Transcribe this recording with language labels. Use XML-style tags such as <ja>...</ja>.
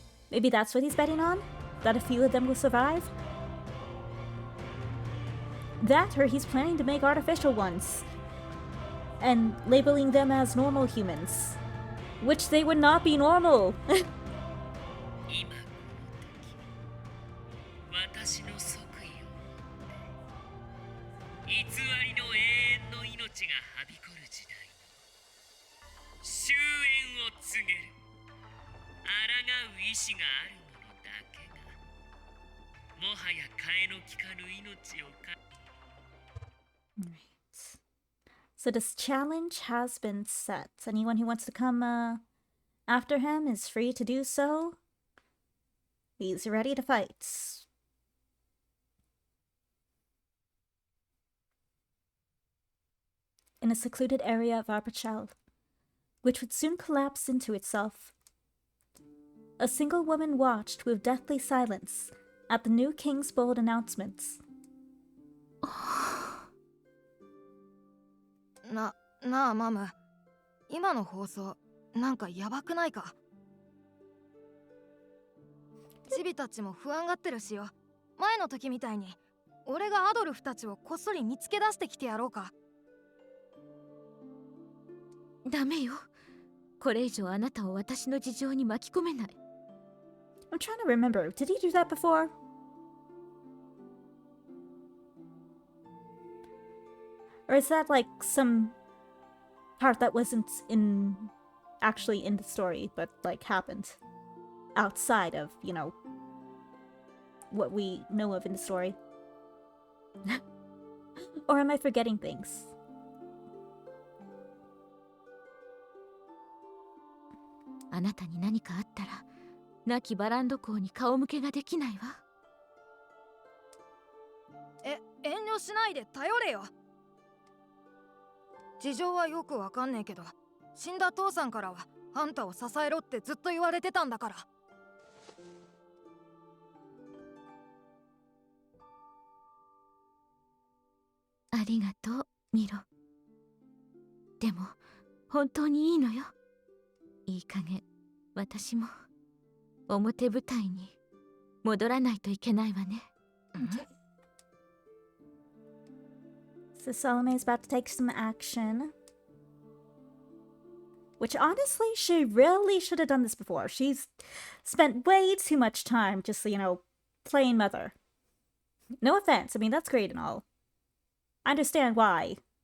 <en>Maybe that's what he's betting on? That a few of them will survive? That, or he's planning to make artificial ones. And labeling them as normal humans. Which they would not be normal.</en> <ja>今この時私の即位を偽りの永遠の命がはびこる時代に終焉を告げる抗う意志がある者だけがもはや替えの利かぬ命をか</ja> <en>Right. So this challenge has been set. Anyone who wants to come after him is free to do so. He's ready to fight. In a secluded area of Arpachel, which would soon collapse into itself, a single woman watched with deathly silence at the new king's bold announcements.</en> <ja>なあマム、今の放送なんかヤバくないか？チビたちも不安がってるしよ。前の時みたいに俺がアドルフたちをこっそり見つけ出してきてやろうか。ダメよ。これ以上あなたを私の事情に巻き込めない。</ja> <en>I'm trying to remember. Did he do that before? Or is that like some part that wasn't actually in the story, but like happened outside of, you know, what we know of in the story? Or am I forgetting things?</en> <ja>あなたに何かあったら亡きバランド公に顔向けができないわ。遠慮しないで頼れよ。事情はよくわかんねえけど、死んだ父さんからはあんたを支えろってずっと言われてたんだから。ありがとう、ミロ。でも本当にいいのよ。いい加減私も表舞台に戻らないといけないわね。</ja> <en>So Salome is about to take some action. Which honestly, she really should have done this before. She's spent way too much time just, you know, playing mother. No offense, I mean, that's great and all. I understand why.</en>